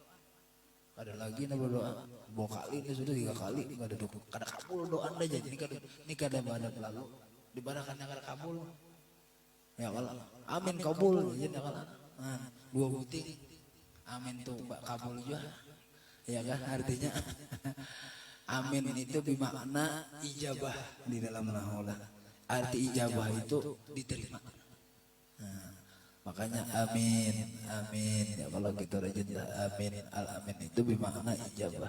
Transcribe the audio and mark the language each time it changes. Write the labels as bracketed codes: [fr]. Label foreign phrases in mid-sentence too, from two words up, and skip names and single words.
[bjn] Ada lagi na berdoa, 2 kali ini sudah 3 kali, kada kabul doa anda jadi ini kada badak lalu, dibarakannya kada kabul. Ya kalau amin kabul ya kalau. Nah, dua buting amin tuh kabul juga. [id] Ya kan artinya amin itu bermakna ijabah di dalam nahwu. Arti ijabah itu diterima. Nah, makanya amin, amin. Ya kalau kita rajin amin, al amin itu bermakna ijabah.